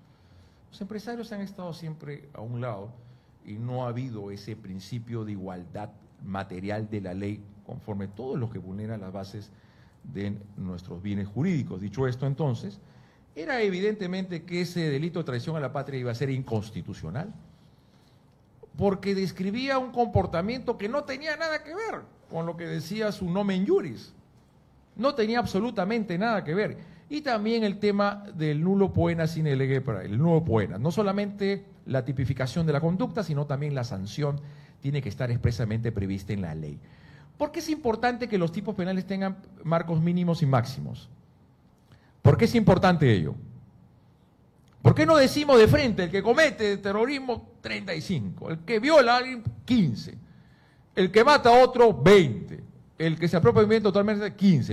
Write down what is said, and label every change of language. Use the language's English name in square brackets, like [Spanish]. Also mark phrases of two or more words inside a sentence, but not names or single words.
[Spanish] Los empresarios han estado siempre a un lado y no ha habido ese principio de igualdad material de la ley conforme todos los que vulneran las bases de nuestros bienes jurídicos. Dicho esto, entonces, era evidentemente que ese delito de traición a la patria iba a ser inconstitucional, porque describía un comportamiento que no tenía nada que ver con lo que decía su [Latin] nomen juris. [Spanish] No tenía absolutamente nada que ver. Y también el tema del [Latin] nulo poena sine lege [Spanish] para el [Latin] nulo poena. [Spanish] No solamente la tipificación de la conducta, sino también la sanción tiene que estar expresamente prevista en la ley. ¿Por qué es importante que los tipos penales tengan marcos mínimos y máximos? ¿Por qué es importante ello? ¿Por qué no decimos de frente el que comete terrorismo 35, el que viola a alguien 15, el que mata a otro 20, el que se apropia del bien totalmente 15?